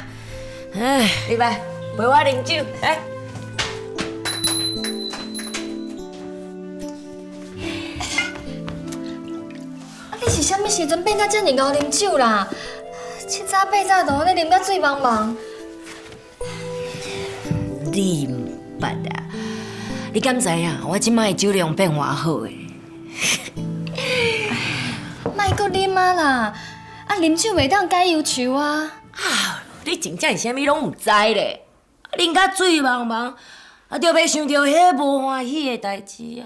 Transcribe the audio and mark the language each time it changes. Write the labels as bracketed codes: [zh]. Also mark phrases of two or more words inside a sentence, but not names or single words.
[nan] 哎，你来陪我啉酒，来。你是啥物时阵变到遮尔敖啉酒啦？7早8早就安尼啉到醉茫茫。你毋捌啊？你敢知影？我即摆酒量变偌好诶！莫阁啉啊啦！啊，啉酒袂当解忧愁啊！啊，你真正是啥物拢毋知咧？啉甲醉茫茫，啊，就袂想到迄无欢喜诶代志啊！